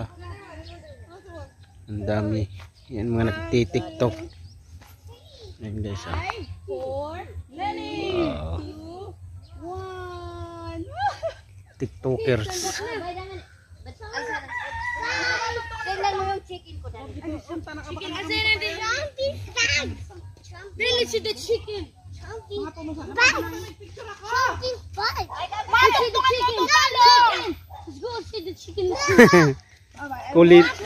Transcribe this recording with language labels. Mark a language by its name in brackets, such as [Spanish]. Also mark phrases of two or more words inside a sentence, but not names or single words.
[Filipino] Ang dami. Yan mga nagtitiktok. Yan guys. Oh. 4, 2, 1. TikTokers. Tingnan mo yung chicken ko dali. Chicken asin natin. [English] Really see the chicken. Chunky. Bye. Chunky. Bye. Let's see the chicken. Let's go see the chicken. [Filipino] Kulit.